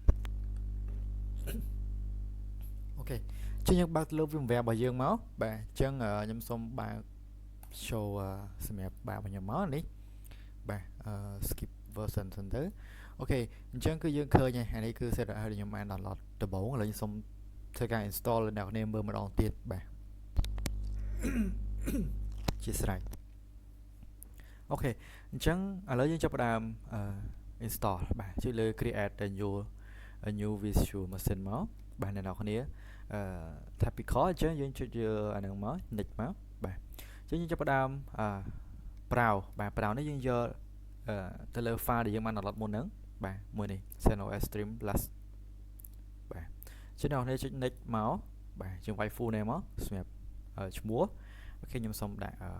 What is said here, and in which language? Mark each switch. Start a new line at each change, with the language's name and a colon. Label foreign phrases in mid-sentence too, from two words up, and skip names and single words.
Khmer: អូខេអញ្ចឹងយើងបើកទៅលើ VMware របស់យើងមកបាទអញ្ចឹងខ្ញុំសូមបើក show សម្រាប់បើករបស់ខ្ញុំមកនេះបាទ
English: skip version
Khmer: សិនទៅអូខេអញ្ចឹងគឺយើងឃើញហើយនេះគឺ set ឲ្យខ្ញុំបាន download ដំបូងឥឡូវខ្ញុំសូមធ្វើការ install ឲ្យអ្នកគ្នាមើលម្ដងទៀតបាទ ជាស្រេចអូខេអញ្ចឹងឥឡូវយើងចាប់ផ្ដើមinstall បាទចុចលើ
English: create a new visual machine
Khmer: មកបាទអ្នកនរគ្នាtypical អញ្ចឹងយើងចុចយកអាហ្នឹងមក next មកបាទអញ្ចឹងយើងចាប់ផ្ដើមbrowse បាទ browse នេះយើងយកទៅលើ file ដែលយើងបាន download មុនហ្នឹងបាទមួយនេះ
English: CentOS stream plus
Khmer: បាទអញ្ចឹងអ្នកនរគ្នាចុច next មកបាទយើងវាយ
English: full name
Khmer: មកសម្រាប់ឈ្មោះអូខេខ្ញុំសូមដាក់